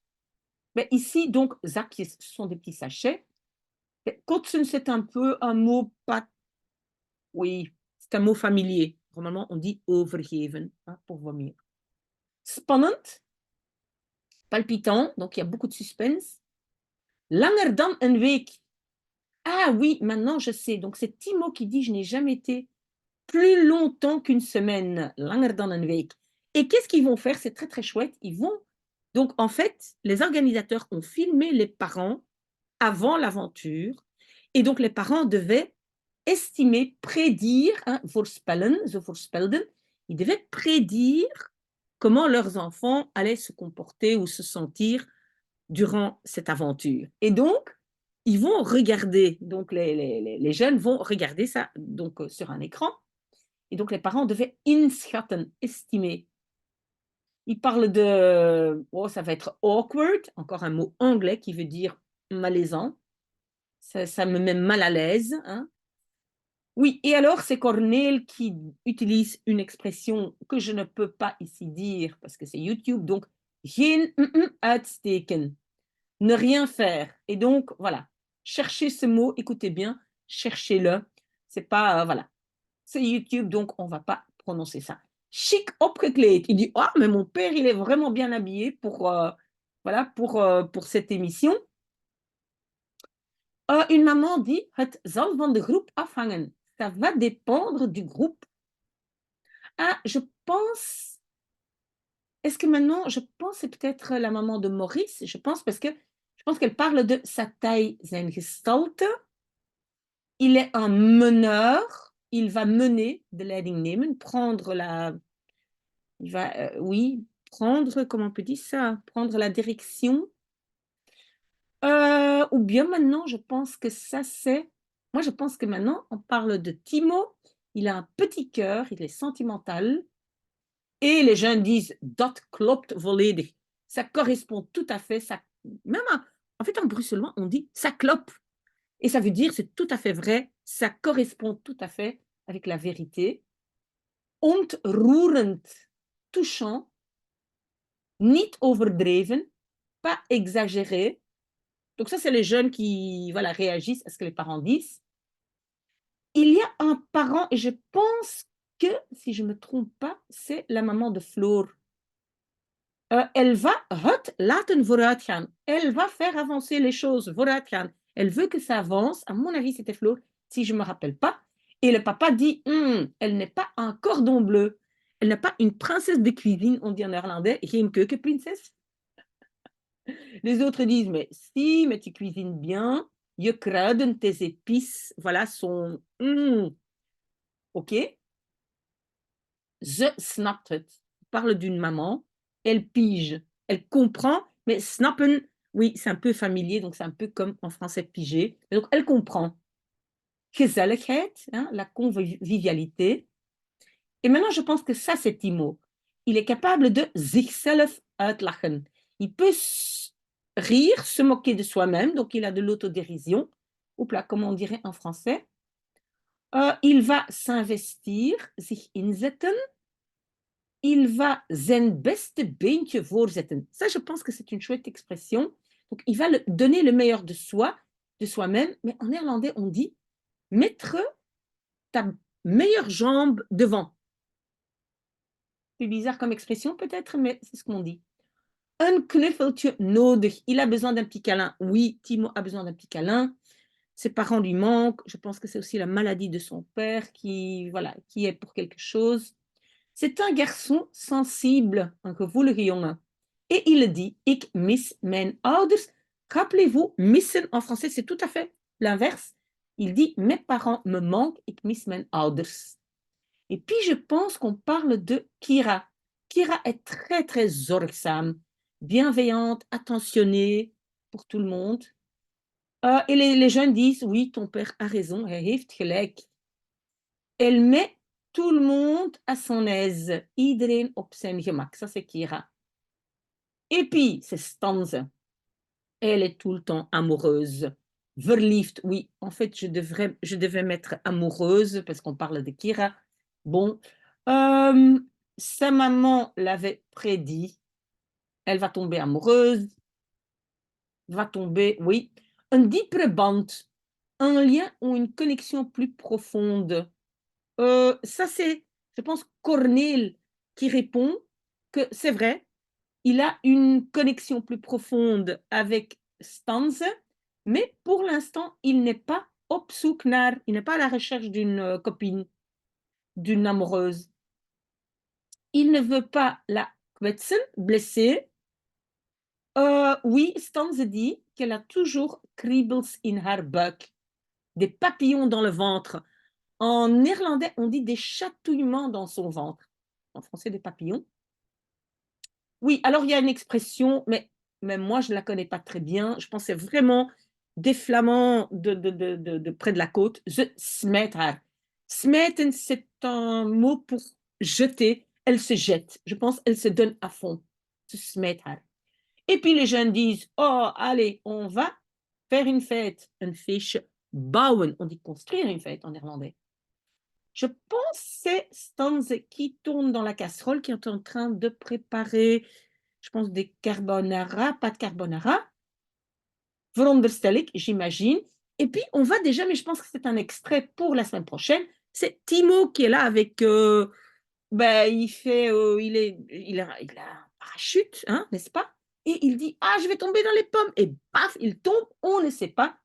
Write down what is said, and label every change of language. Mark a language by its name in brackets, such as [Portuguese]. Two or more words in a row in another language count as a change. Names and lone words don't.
[French] Mais ici, donc, zakjes, ce sont des petits sachets. Kotzen, c'est un peu un mot pas... Oui, c'est un mot familier. Normalement, on dit overgeven, hein, pour vomir. Spannend, palpitant, donc il y a beaucoup de suspense. [Dutch] Langer dan een week. [French] Ah oui, maintenant je sais. Donc c'est Timo qui dit, je n'ai jamais été plus longtemps qu'une semaine. [Dutch] Langer dan een week. [French] Et qu'est-ce qu'ils vont faire? C'est très très chouette. Ils vont... Donc en fait, les organisateurs ont filmé les parents avant l'aventure. Et donc les parents devaient estimer, prédire, hein, [Dutch] voorspellen, ze voorspelden, [French] ils devaient prédire comment leurs enfants allaient se comporter ou se sentir durant cette aventure. Et donc, ils vont regarder, donc les jeunes vont regarder ça donc, sur un écran. Et donc, les parents devaient inschatten, estimer. Ils parlent de, oh, ça va être awkward, encore un mot anglais qui veut dire malaisant. Ça me met mal à l'aise. Hein. Oui, et alors c'est Cornel qui utilise une expression que je ne peux pas ici dire parce que c'est YouTube, donc [Dutch] geen uitsteken, [French] ne rien faire. Et donc voilà, cherchez ce mot, écoutez bien, cherchez-le. C'est pas, voilà, c'est YouTube, donc on va pas prononcer ça. [Dutch] Chic opgekleed. [French] Il dit, ah, mais mon père, il est vraiment bien habillé voilà, pour cette émission. Une maman dit, [Dutch] het zal van de groep afhangen. [French] Ça va dépendre du groupe. Ah, je pense... Est-ce que maintenant, je pense c'est peut-être la maman de Maurice, je pense parce que je pense qu'elle parle de sa taille, [Dutch] zijn gestalte. [French] Il est un meneur, il va mener, [Dutch] de leiding nemen, [French] prendre la... Il va, oui, prendre, comment on peut dire ça? Prendre la direction. Ou bien maintenant, je pense que ça c'est... Moi, je pense que maintenant, on parle de Timo. Il a un petit cœur, il est sentimental. Et les jeunes disent, [Dutch] dat klopt volledig. [French] Ça correspond tout à fait. Ça... Même en fait, en bruxellois, on dit, ça clope. Et ça veut dire, c'est tout à fait vrai. Ça correspond tout à fait avec la vérité. [Dutch] Ontroerend, touchant. Niet overdreven, [French] pas exagéré. Donc ça, c'est les jeunes qui voilà, réagissent à ce que les parents disent. Il y a un parent, et je pense que, si je ne me trompe pas, c'est la maman de Floor. Elle va [Dutch] het laten vooruitgaan. [French] Elle va faire avancer les choses, vooruitgaan. Elle veut que ça avance. À mon avis, c'était Floor, si je ne me rappelle pas. Et le papa dit, elle n'est pas un cordon bleu. Elle n'est pas une princesse de cuisine, on dit en néerlandais, [Dutch] geen keukenprinses. [French] Les autres disent, mais si, mais tu cuisines bien. [Dutch] Je kruiden, [French] tes épices, voilà, sont... [Dutch] ok. Ze snapt het. [French] On parle d'une maman, elle pige, elle comprend, mais snappen, oui, c'est un peu familier, donc c'est un peu comme en français piger. Donc, elle comprend. Gezelligheid, hein, la convivialité. Et maintenant, je pense que ça, c'est Timo. Il est capable de [Dutch] zichzelf uitlachen. [French] Il peut rire, se moquer de soi-même, donc il a de l'autodérision. Oups là, comment on dirait en français? Il va s'investir, [Dutch] sich inzetten. [French] Il va [Dutch] zijn beste beentje voorzetten. [French] Ça, je pense que c'est une chouette expression. Donc, il va donner le meilleur de soi, de soi-même, mais en néerlandais, on dit mettre ta meilleure jambe devant. C'est bizarre comme expression peut-être, mais c'est ce qu'on dit. [Dutch] Un knuffeltje nodig. [French] Il a besoin d'un petit câlin. Oui, Timo a besoin d'un petit câlin. Ses parents lui manquent. Je pense que c'est aussi la maladie de son père qui, voilà, qui est pour quelque chose. C'est un garçon sensible, un [Dutch] gevoelige jongen. [French] Et il dit, [Dutch] ik mis mijn ouders. [French] Rappelez-vous, missen en français, c'est tout à fait l'inverse. Il dit, mes parents me manquent, [Dutch] ik mis mijn ouders. [French] Et puis, je pense qu'on parle de Kira. Kira est très, très zorgzaam, bienveillante, attentionnée pour tout le monde. Et les jeunes disent, oui, ton père a raison, [Dutch] hij heeft gelijk. [French] Elle met tout le monde à son aise. [Dutch] Iedereen op zijn gemak. [French] Ça, c'est Kira. Et puis, c'est Stanze. Elle est tout le temps amoureuse. [Dutch] Verliefd, oui. [French] En fait, je devais mettre amoureuse parce qu'on parle de Kira. Bon. Sa maman l'avait prédit. Elle va tomber amoureuse. Va tomber, oui. Un [Dutch] diepere band. [French] Un lien ou une connexion plus profonde. Ça, c'est, je pense, Cornel qui répond que c'est vrai, il a une connexion plus profonde avec Stanze, mais pour l'instant, il n'est pas [Dutch] op zoek naar, [French] il n'est pas à la recherche d'une copine, d'une amoureuse. Il ne veut pas la kwetsen, blesser. Oui, Stanze dit qu'elle a toujours [Dutch] kriebels in haar buik, [French] des papillons dans le ventre. En néerlandais, on dit des chatouillements dans son ventre. En français, des papillons. Oui, alors il y a une expression, mais même moi, je ne la connais pas très bien. Je pense que c'est vraiment des Flamands de près de la côte. [Dutch] Ze smet haar. Smeten, [French] c'est un mot pour jeter. Elle se jette. Je pense qu'elle se donne à fond. [Dutch] Ze smet haar. [French] Et puis les jeunes disent, oh, allez, on va faire une fête. [Dutch] Een feestje bouwen. [French] On dit construire une fête en néerlandais. Je pense que c'est Stanze qui tourne dans la casserole, qui est en train de préparer, je pense, des carbonara, pas de carbonara. [Dutch] Veronderstel ik, [French] j'imagine. Et puis, on va déjà, mais je pense que c'est un extrait pour la semaine prochaine. C'est Timo qui est là avec, il fait, il a un parachute, hein, n'est-ce pas? Et il dit, ah, je vais tomber dans les pommes. Et paf, il tombe, on ne sait pas.